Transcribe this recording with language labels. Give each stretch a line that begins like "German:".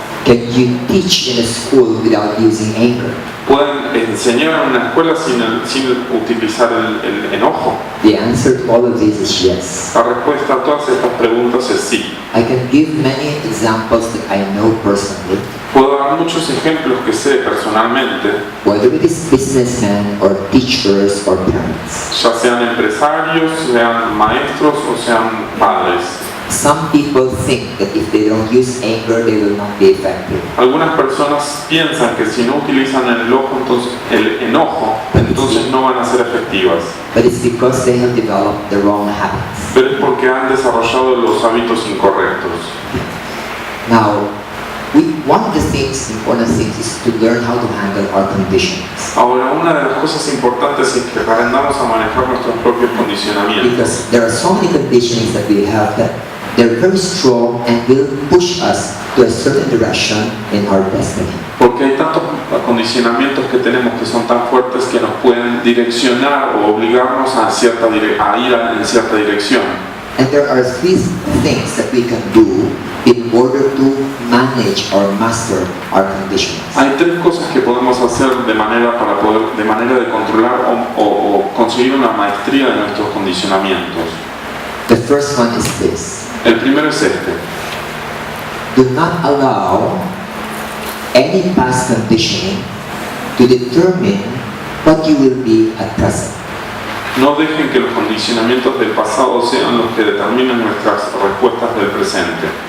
English: Can you teach in a school without using anger?
Spanish: ¿Pueden enseñar en una escuela sin utilizar el enojo?
English: The answer to all of this is yes.
Spanish: La respuesta a todas estas preguntas es sí.
English: I can give many examples that I know personally,
Spanish: Puedo dar muchos ejemplos que sé personalmente,
English: whether it is businessmen or teachers or parents.
Spanish: ya sean empresarios, sean maestros o sean padres.
English: Some people think that if they don't use anger, they will not be effective.
Spanish: Algunas personas piensan que si no utilizan el enojo, entonces no van a ser efectivas.
English: But it's because they have developed the wrong habits.
Spanish: Pero es porque han desarrollado los hábitos incorrectos.
English: Now, one of the important things is to learn how to handle our conditions.
Spanish: Ahora, una de las cosas importantes es que aprendamos a manejar nuestros propios condicionamientos.
English: Because there are so many conditionings that we have that they're very strong and will push us to a certain direction in our destiny.
Spanish: Porque hay tantos acondicionamientos que tenemos que son tan fuertes que nos pueden direccionar o obligarnos a ir en cierta dirección.
English: And there are three things that we can do in order to manage or master our conditions.
Spanish: Hay tres cosas que podemos hacer de manera de controlar o conseguir una maestría de nuestros condicionamientos.
English: The first one is this.
Spanish: El primero es este.
English: Do not allow any past conditioning to determine what you will be at present.
Spanish: No dejen que los condicionamientos del pasado sean los que determinen nuestras respuestas del presente.